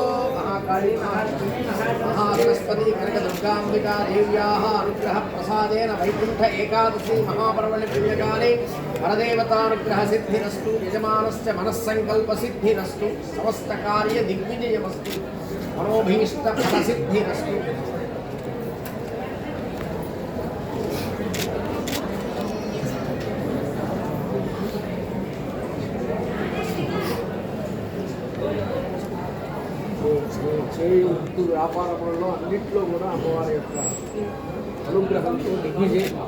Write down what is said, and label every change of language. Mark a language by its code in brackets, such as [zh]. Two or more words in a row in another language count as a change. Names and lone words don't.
[sa] महासरस्वती कनकदुर्गाम्बिका देव्याः अनुग्रह प्रसादेन वैकुण्ठ एकादशी महापर्वणि दिव्यकाले परदेवतानुग्रह सिद्धिरस्तु यजमानस्य मनस्संकल्प सिद्धिरस्तु समस्तकार्य दिग्विजयमस्तु मनोभीष्ट फलसिद्धिरस्तु। [te] చేయి వ్యాపారంలో అన్నింటిలో కూడా అమ్మవారి యొక్క అనుగ్రహంతో దిగ్విజయం.